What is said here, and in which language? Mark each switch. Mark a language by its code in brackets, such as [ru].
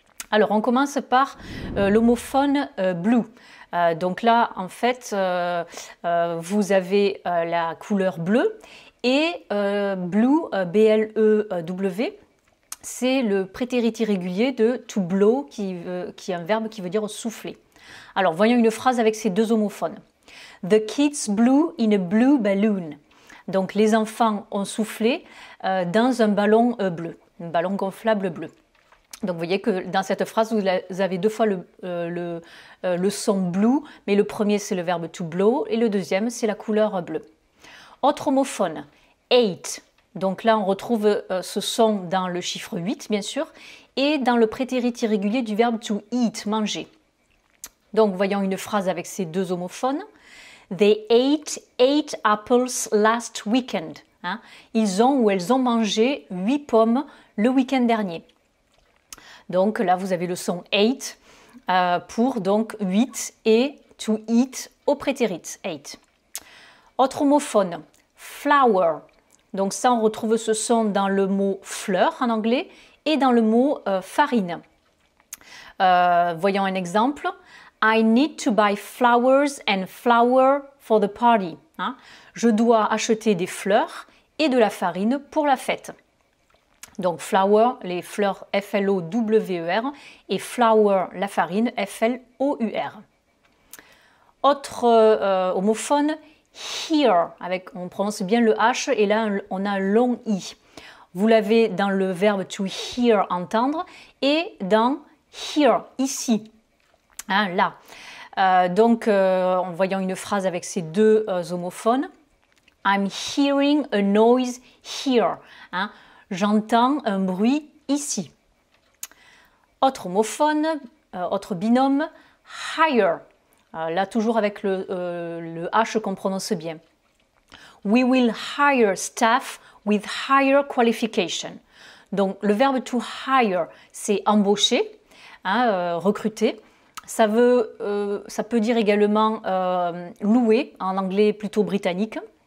[fr] Alors, on commence par l'homophone blue. Donc là, en fait, vous avez la couleur bleue et blue, B-L-E-W, c'est le prétérit irrégulier de to blow qui est un verbe qui veut dire souffler. Alors, voyons une phrase avec ces deux homophones. [en] The kids blew in a blue balloon. [fr] Donc, les enfants ont soufflé dans un ballon bleu, un ballon gonflable bleu. Donc vous voyez que dans cette phrase, vous avez deux fois le son blue, mais le premier c'est le verbe to blow et le deuxième c'est la couleur bleue. Autre homophone, ate. Donc là on retrouve ce son dans le chiffre 8 bien sûr et dans le prétérit irrégulier du verbe to eat, manger. Donc voyons une phrase avec ces deux homophones. [en] They ate 8 apples last weekend. [fr] Ils ont ou elles ont mangé 8 pommes le week-end dernier. Donc là, vous avez le son 8 pour donc 8 et to eat au prétérit, 8. Autre homophone, flower. Donc ça, on retrouve ce son dans le mot fleur en anglais et dans le mot farine. Voyons un exemple. [en] I need to buy flowers and flour for the party. [fr] Je dois acheter des fleurs et de la farine pour la fête. Donc flour, les fleurs F-L-O-W-E-R et flour, la farine F-L-O-U-R. Autre homophone, hear, on prononce bien le H et là on a un long I. Vous l'avez dans le verbe to hear, entendre, et dans here, ici, là. En voyant une phrase avec ces deux homophones, [en] I'm hearing a noise here. [fr] J'entends un bruit ici. Autre homophone, autre binôme, higher. Là, toujours avec le H qu'on prononce bien. [en] We will hire staff with higher qualification. [fr] Donc, le verbe to hire, c'est embaucher, recruter. Ça peut dire également louer, en anglais plutôt britannique.